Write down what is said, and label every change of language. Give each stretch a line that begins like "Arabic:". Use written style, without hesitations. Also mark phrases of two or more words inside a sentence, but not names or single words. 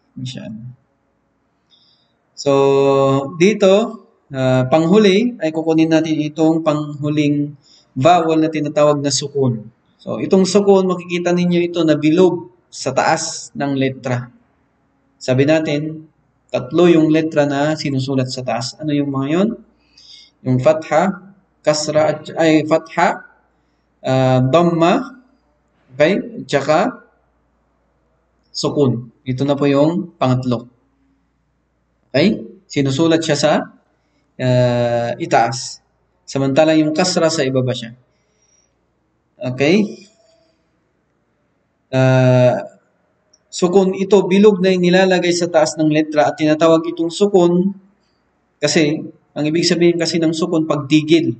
Filipino: So, dito, panghuli ay kukunin natin itong panghuling vowel na tinatawag na sukun. So, itong sukun, makikita ninyo ito na bilog sa taas ng letra. Sabi natin, tatlo yung letra na sinusulat sa taas. Ano yung mga yun? Yung fatha, kasra, fatha, dhamma, okay? Tsaka, sukun. Ito na po yung pangatlo. Okay? Sinusulat siya sa itaas. Samantalang yung kasra sa ibaba siya. Okay? Sukun ito, bilog na nilalagay sa taas ng letra at tinatawag itong sukun kasi, ang ibig sabihin kasi ng sukun, pagtigil.